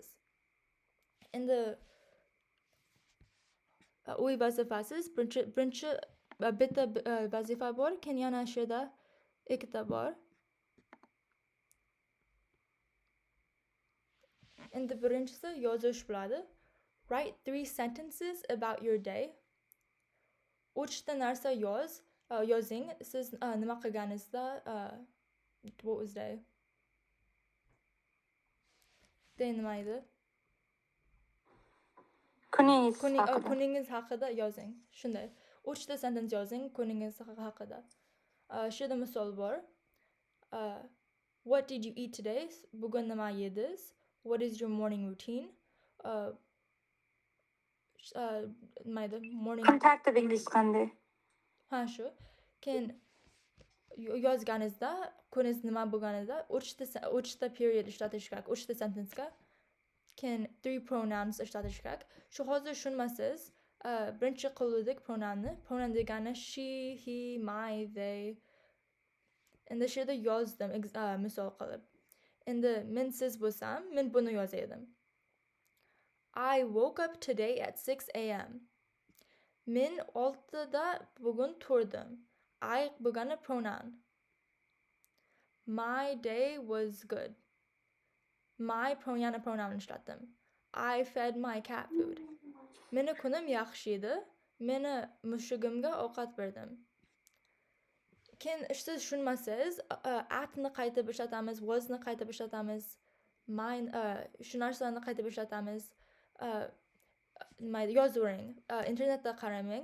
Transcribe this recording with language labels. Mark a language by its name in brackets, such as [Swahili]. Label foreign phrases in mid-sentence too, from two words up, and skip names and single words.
[Uzbek] Endi uy vazifasiz birinchi bitta vazifa bor, keyin yana shu yerda ikkita bor. Endi birinchisi yozish bo'ladi. [English] Write 3 sentences about your day. [Uzbek] 3 ta narsa yozing. Siz nima qilganingizda [English] what was day? [Uzbek] Day nima edi? Kuningiz haqida yozing. Shunday. 3 ta sentence yozing kuningiz haqida. Shu yerda misol bor. [English] What did you eat today? [Uzbek] Bugun nima yedingiz? [English] What is your morning routine? Morning. [Uzbek] Kun tartibingiz qanday? Ha, shu. Keyin yozganingizda kuningiz nima bo'lganida 3 ta period ishlatish kerak, 3 ta sentence'ga. Keyin 3 pronouns ishlatish kerak. Shu hozir tushunmasangiz, birinchi qildik pronounni. Pronoun degani she, he, my, they. Endi shu yerda yozdim misol qilib. Endi men siz bo'lsam, men buni yozadim. [English] I woke up today at 6 a.m. [Uzbek] Men 6da bugun turdim. [English] I bo'lgani pronoun. My day was good. [Uzbek] My yana pronoun ishlatdim. [English] I fed my cat food. [Uzbek] Meni kunim yaxshi edi. Meni mushugimga ovqat berdim. Keyin siz tushunmasangiz, atni qaytib ishlatamiz, wasni qaytib ishlatamiz, shu narsalarni qaytib ishlatamiz. Yozavering. Internetda qaramang.